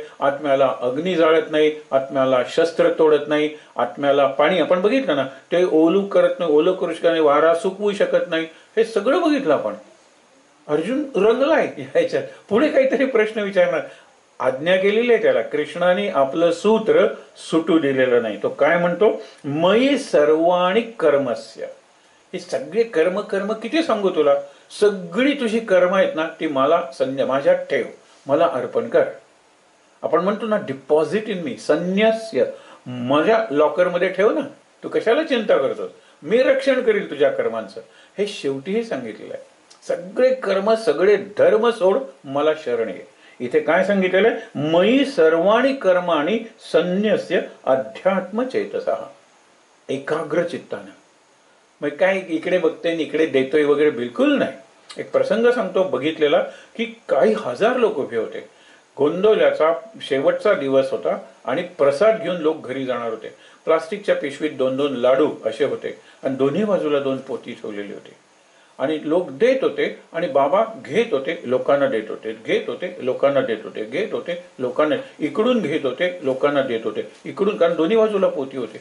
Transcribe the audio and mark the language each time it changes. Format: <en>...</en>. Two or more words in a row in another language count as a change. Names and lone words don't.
<mr>आत्म्याला अग्नी जाळत नाही, आत्म्याला शस्त्र तोडत नाही, आत्म्याला पाणी आपण बघितलं ना, ते ओलू करत नाही, ओलं करू शकत नाही, वारा सुकवू शकत नाही. हे सगळं बघितलं आपण. अर्जुन रंगलाय ह्याच्यात. पुढे काहीतरी प्रश्न विचारणार. आज्ञा केलेली आहे त्याला. कृष्णाने आपलं सूत्र सुटू दिलेलं नाही. तो काय म्हणतो?</mr> <sa>मयी सर्वाणि कर्मस्य.</sa> <mr>हे सगळे कर्म, कर्म किती सांगू तुला, सगळी तुझी कर्म आहेत ना, ती मला माझ्यात ठेव, मला अर्पण कर. आपण म्हणतो ना</mr> <en>deposit in me,</en> <mr>संन्यास्य, माझ्या लॉकरमध्ये ठेव ना. तू कशाला चिंता करतोस, मी रक्षण करील तुझ्या कर्मांचं. हे शेवटीही सांगितलेलं आहे. सगळे कर्म, सगळे धर्म सोड, मला शरण ये. इथे काय सांगितलेलं आहे?</mr> <sa>मयी सर्वाणि कर्माणि संन्यस्य अध्यात्म चेतसा,</sa> <mr>एकाग्र चित्तानं. मग काय इकडे बघते इकडे देतोय वगैरे बिलकुल नाही. एक प्रसंग सांगतो बघितलेला की काही हजार लोक उभे होते. गोंदवल्याचा शेवटचा दिवस होता आणि प्रसाद घेऊन लोक घरी जाणार होते. प्लास्टिकच्या पिशवीत 2-2 लाडू असे होते आणि दोन्ही बाजूला 2 पोती ठेवलेली होती आणि लोक देत होते आणि बाबा घेत होते, लोकांना देत होते, घेत होते, लोकांना देत होते, घेत होते, लोकांना, इकडून घेत होते, लोकांना देत होते, इकडून, कारण दोन्ही बाजूला पोती होते.</mr>